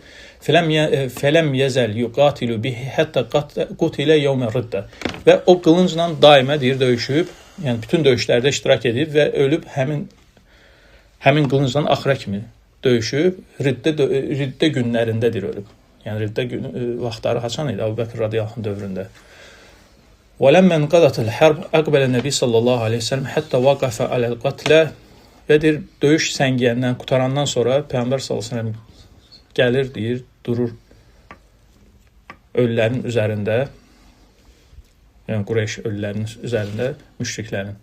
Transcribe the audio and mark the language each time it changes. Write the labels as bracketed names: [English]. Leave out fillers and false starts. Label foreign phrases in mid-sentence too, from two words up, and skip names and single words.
[Arabic] فلم يزل يقاتل به حتى قتل يوم الردة. [Azerbaijani] Və o qılıncla daimə deyir döyüşüb, yəni bütün döyüşlərdə iştirak edib və ölüb həmin qılıncla axıra kimi döyüşüb, riddə günlərindədir ölüb. Yəni riddə vaxtları haçan idi Əbubəkr [Arabic] رضي الله عنه [Azerbaijani] dövründə. [Arabic] وَلَمَّنْ قَدَتِ الْحَرْبِ أَقْبَلَ النَّبِي صلى الله عليه وسلم حتى وقف على القتلى. [Azerbaijani] Və deyir, döyüş səngiyəndən, qutarandan sonra Peyğəmbər [Arabic] صلى الله عليه وسلم [Azerbaijani] gəlir, deyir, durur ölülərin üzərində, yəni Qureyş ölülərinin üzərində, müşriklərin.